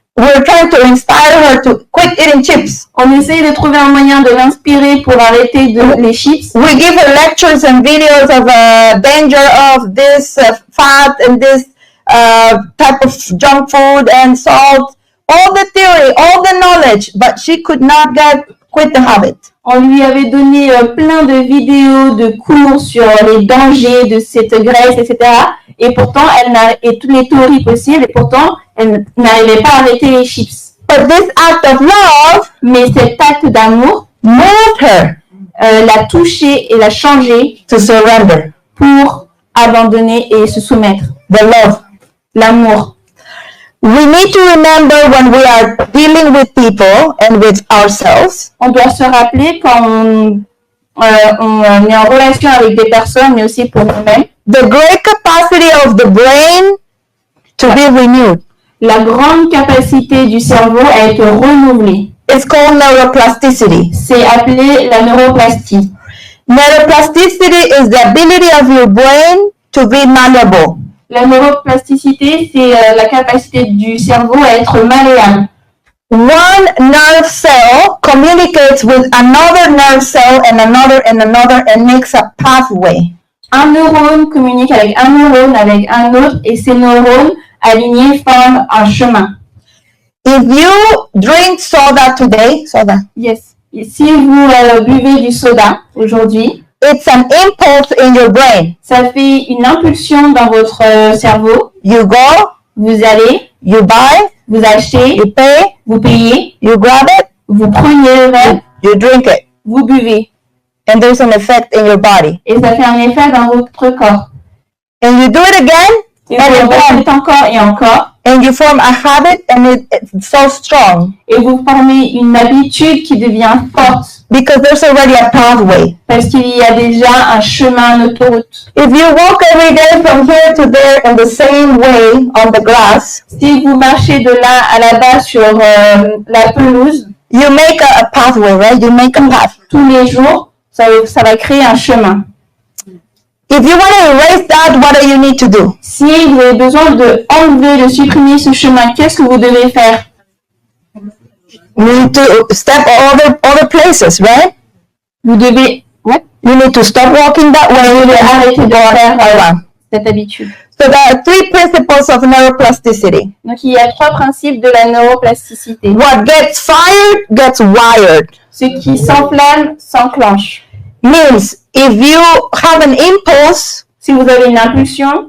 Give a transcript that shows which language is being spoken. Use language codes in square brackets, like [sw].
[en] We're trying to inspire her to quit eating chips. [fr] On essaye de trouver un moyen de l'inspirer pour arrêter les chips. [en] We give her lectures and videos of danger of this fat and this type of junk food and salt. All the theory, all the knowledge, but she could not quit the habit. [fr] On lui avait donné plein de vidéos, de cours sur les dangers de cette graisse, etc. Et pourtant, et toutes les théories possibles, et pourtant, elle n'arrivait pas à arrêter les chips. [en] But this act of love, [fr] mais cet acte d'amour, [en] moved her, [fr] l'a touchée et l'a changée [en] to surrender, [fr] pour abandonner et se soumettre. [en] The love, [fr] l'amour. [en] We need to remember when we are dealing with people and with ourselves. [fr] On doit se rappeler quand on est en relation avec des personnes, mais aussi pour nous-mêmes. [en] The great capacity of the brain to be renewed. [fr] La grande capacité du cerveau à être renouvelée. [en] It's called neuroplasticity. [fr] C'est appelé la neuroplastie. [en] Neuroplasticity is the ability of your brain to be malleable. [fr] La neuroplasticité, c'est la capacité du cerveau à être malléable. [en] One nerve cell communicates with another nerve cell and another and makes a pathway. [fr] Un neurone communique avec un neurone avec un autre et ces neurones alignés forment un chemin. [en] If you drink soda today, Yes. [fr] Si vous buvez du soda aujourd'hui, [en] it's an impulse in your brain. [fr] Ça fait une impulsion dans votre cerveau. [en] You go, [fr] vous allez, [en] you buy, [fr] vous achetez, [en] you pay, [fr] vous payez, [en] you grab it, [fr] vous prenez le verre, [en] you drink it. [fr] Vous buvez. [en] And there's an effect in your body. [fr] Et ça fait un effet dans votre corps. [en] And you do it again, [fr] et vous le faites encore et encore. [en] And you form a habit and it's so strong. [fr] Et vous formez une habitude qui devient forte. [en] Because there's already a pathway. [fr] Parce qu'il y a déjà un chemin, une autoroute. [en] If you walk every day from here to there in the same way on the grass, [fr] si vous marchez de là à là-bas sur la pelouse, [en] you make a pathway, right? You make a path. [fr] Tous les jours, ça va créer un chemin. [en] If you want to erase that, what do you need to do? [fr] Si vous avez besoin de enlever, de supprimer ce chemin, qu'est-ce que vous devez faire? [en] You need to step other places, right? [fr] Vous devez, [en] what? You need to stop walking that way. [fr] Vous devez arrêter de faire cette habitude. [en] So there are 3 principles of neuroplasticity. [fr] Donc il y a 3 principes de la neuroplasticité. [en] What gets fired gets wired. [fr] Ce qui s'enflamme s'enclenche. [en] Means if you have an impulse, [fr] si vous avez une impulsion,